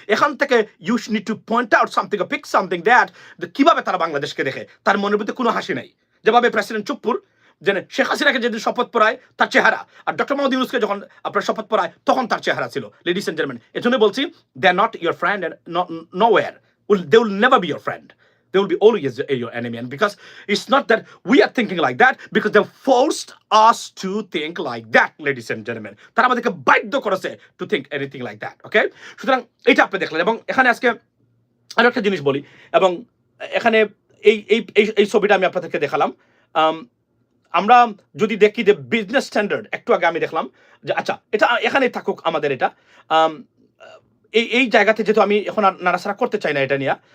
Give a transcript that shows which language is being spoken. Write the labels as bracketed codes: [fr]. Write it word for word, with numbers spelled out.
[bn] এখান থেকে [en] you need to point out something, pick something that [bn] কিভাবে তারা বাংলাদেশকে দেখে, তার মনের মধ্যে কোনো হাসি নাই। যেভাবে প্রেসিডেন্ট চুপ্পুর যেন শেখ হাসিনাকে যেদিন শপথ পড়ায় তার চেহারা, আর ডক্টর মোহাম্মদ ইউনুসকে যখন আপনার শপথ পড়ায় তখন তার চেহারা ছিল। [en] ladies and gentleman, [bn] এজন্য বলছি [en] They are not your friend and no war will they will never be your friend. They will be always your your enemy. And because it's not that we are thinking like that, because they forced us to think like that, ladies and gentlemen. [bn] তারা আমাদেরকে বাধ্য করেছে [en] to think anything like that. Okay? [bn] সুতরাং এটা আপনি দেখলেন, এবং এখানে আজকে আরো একটা জিনিস বলি, এবং এখানে এই এই এই এই ছবিটা আমি আপনাদেরকে দেখালাম। আম, আমরা যদি দেখি যে বিজনেস স্ট্যান্ডার্ড, একটু আগে আমি দেখলাম যে আচ্ছা এটা এখানে থাকুক আমাদের এটা, আম, এই এই জায়গাতে যেহেতু আমি এখন আর নাড়াচাড়া করতে চাই না এটা নিয়ে।